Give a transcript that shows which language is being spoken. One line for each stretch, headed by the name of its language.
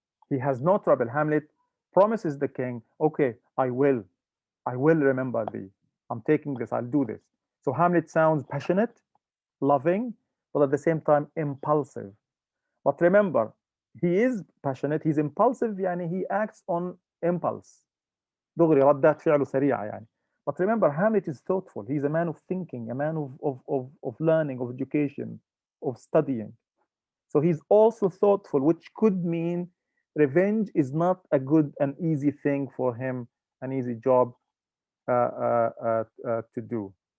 English: He has no trouble. Hamlet promises the king, okay, I will remember thee. I'm taking this, I'll do this. So Hamlet sounds passionate, loving, but at the same time impulsive. But remember, he is passionate, he's impulsive, يعني he acts on impulse.
Arabic: دغري ردات فعله سريعة يعني.
English: But remember, Hamlet is thoughtful. He's a man of thinking, a man of learning, of education, of studying. So he's also thoughtful, which could mean revenge is not a good and easy thing for him, an easy job to do.